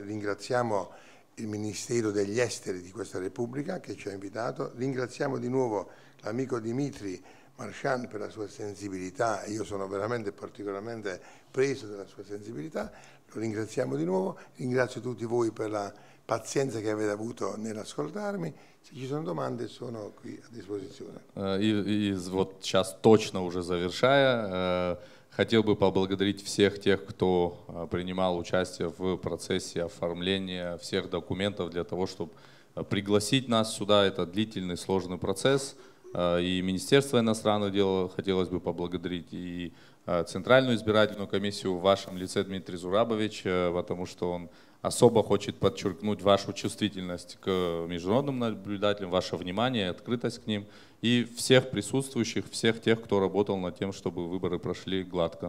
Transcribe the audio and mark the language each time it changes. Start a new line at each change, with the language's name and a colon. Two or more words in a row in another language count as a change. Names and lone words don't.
Italian: Ringraziamo il Ministero degli Esteri di questa Repubblica che ci ha invitato, ringraziamo di nuovo l'amico Dimitri Marchand per la sua sensibilità, io sono veramente particolarmente preso dalla sua sensibilità, lo ringraziamo di nuovo, ringrazio tutti voi per la pazienza che avete avuto nell'ascoltarmi, se ci sono domande sono qui a disposizione.
Russian: И вот сейчас точно уже завершая, хотел бы поблагодарить всех тех, кто принимал участие в процессе оформления всех документов для того, чтобы пригласить нас сюда. Это длительный, сложный процесс. И Министерство иностранных дел хотелось бы поблагодарить, и Центральную избирательную комиссию в вашем лице, Дмитрий Зурабович, потому что он особо хочет подчеркнуть вашу чувствительность к международным наблюдателям, ваше внимание, открытость к ним, и всех присутствующих, всех тех, кто работал над тем, чтобы выборы прошли гладко.